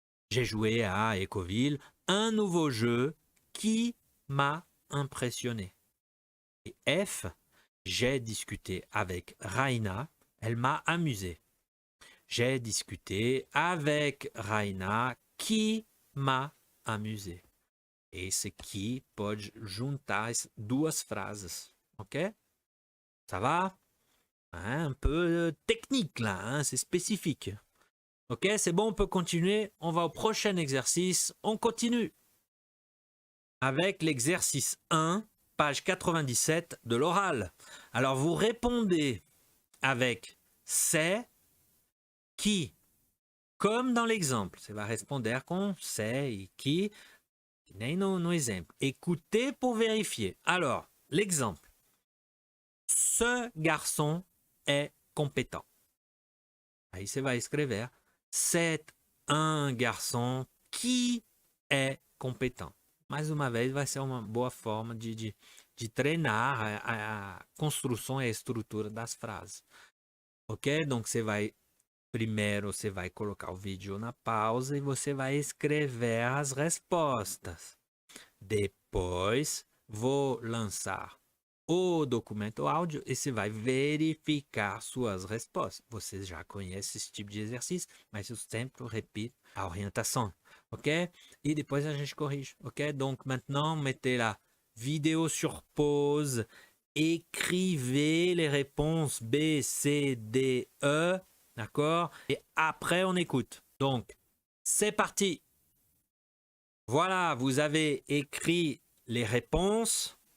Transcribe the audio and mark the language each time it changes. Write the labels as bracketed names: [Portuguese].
[French] J'ai joué à Écoville un nouveau jeu qui m'a impressionné. Et F. J'ai discuté avec Raina. Elle m'a amusé. J'ai discuté avec Raina qui m'a amusé. [Portuguese] Esse aqui pode juntar as duas frases, ok? [French] Ça va? Un peu technique là, hein? C'est spécifique. Ok, c'est bon, on peut continuer. On va au prochain exercice. On continue avec l'exercice 1, page 97 de l'oral. Alors vous répondez avec c'est, qui, comme dans l'exemple. [Portuguese] Você vai responder com c'est et qui, que nem no exemplo. [French] Écoutez pour vérifier. Alors, l'exemple. Ce garçon est compétent. [Portuguese] Aí você vai escrever. [French] C'est un garçon qui est compétent. [Portuguese] mais uma vez, vai ser uma boa forma de treinar a construção e a estrutura das frases. Ok? Donc, primeiro você vai colocar o vídeo na pausa e você vai escrever as respostas. Depois, vou lançar o documento áudio e você vai verificar suas respostas. Você já conhece esse tipo de exercício, mas eu sempre repito a orientação, ok? E depois a gente corrige, ok? [French] Donc maintenant, mettez la vidéo sur pause, écrivez les réponses B, C, D, E, d'accord? Et après, on écoute. Donc, c'est parti. Voilà, vous avez écrit les réponses.